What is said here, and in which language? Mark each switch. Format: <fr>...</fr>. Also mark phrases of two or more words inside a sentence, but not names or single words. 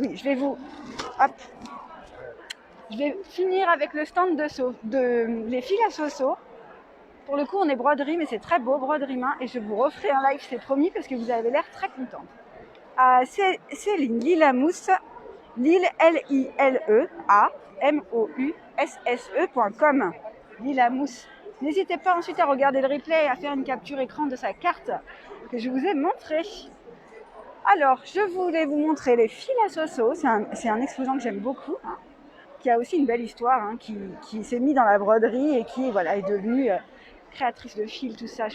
<fr>Oui, je vais vous... Hop. Je vais finir avec le stand de les fils à Soso. Pour le coup, on est broderie, mais c'est très beau, broderie main. Et je vous referai un live, c'est promis, parce que vous avez l'air très contente. Céline Lilamousse, Lille, L-I-L-E-A-M-O-U-S-S-E.com. Lilamousse. N'hésitez pas ensuite à regarder le replay et à faire une capture écran de sa carte que je vous ai montrée. Alors, je voulais vous montrer les fils à Soso. C'est un exposant que j'aime beaucoup, hein, qui a aussi une belle histoire, hein, qui s'est mis dans la broderie et qui voilà, est devenue créatrice de fils, tout ça.</fr>